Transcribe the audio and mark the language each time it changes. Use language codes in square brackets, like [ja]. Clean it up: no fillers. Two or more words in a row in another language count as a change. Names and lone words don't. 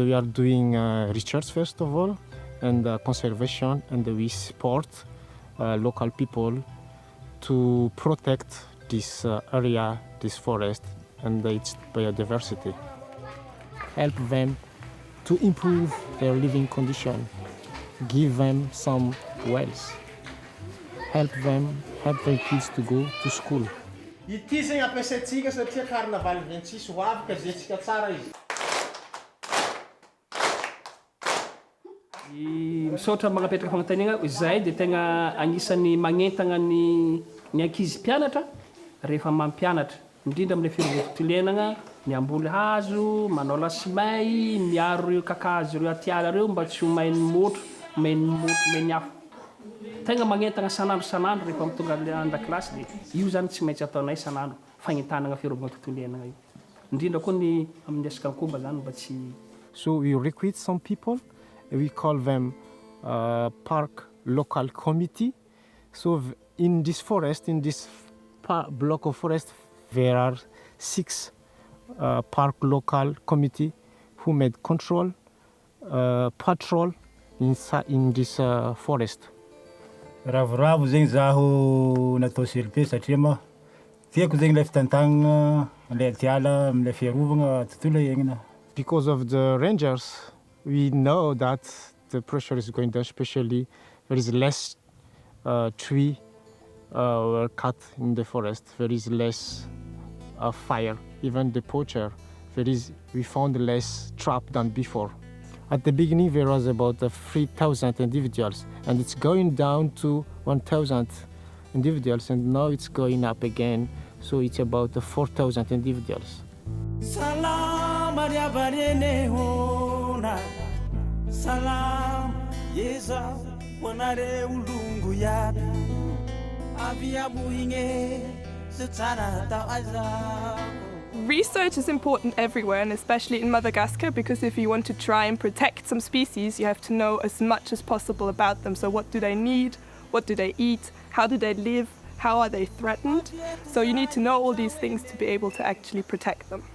[en] we are doing research first of all and conservation, and we support local people to protect this area, this forest and its biodiversity. Help them to improve their living condition, give them some wealth, help their kids to go to school. [mg] Ity zegny ampiasaitsika satria carnaval zany tsisy hoavaka zetsika tsara izy. Misaotra magnapetraka fagnotaniana izay dia tegna agnisan'ny magnentagna ny ankizy mpianatra rehefa mampianatra, indrindra amin'ilay firovotolenagna, miamboly hazo, manao lasimay, miaro ireo kakazo ireo atiala ireo mba tsy ho mainy motro, mainy afo. Tegna magnentagna sanandro rehefa mitonga an-dakilasy dia io zany tsy maintsy ataonay sanandro fagnentanagna firovotolenagna io. Indrindra koa ny amin'ny resaka koba zany mba tsy. [en] So we recruit some people, we call them park local committee. So in this forest, in this block of forest, there are 6 park local committee who made control, patrol in this forest. [mg] Ravoravo zegny zaho natao CLP satria ma tiako zegny ilay fitantagnana ilay atiala amin'ilay fiarovagna tontolo iainana. [en] Because of the rangers, we know that the pressure is going down, especially there is less tree were cut in the forest. There is less fire. Even the poacher, we found less trap than before. At the beginning, there was about 3,000 individuals, and it's going down to 1,000 individuals, and now it's going up again, so it's about 4,000 individuals. Salam adiabarene hona, salam yeza wanare ulungu yada, avia buhinge setara tawaza. Research is important everywhere, and especially in Madagascar, because if you want to try and protect some species, you have to know as much as possible about them. So what do they need? What do they eat? How do they live? How are they threatened? So you need to know all these things to be able to actually protect them.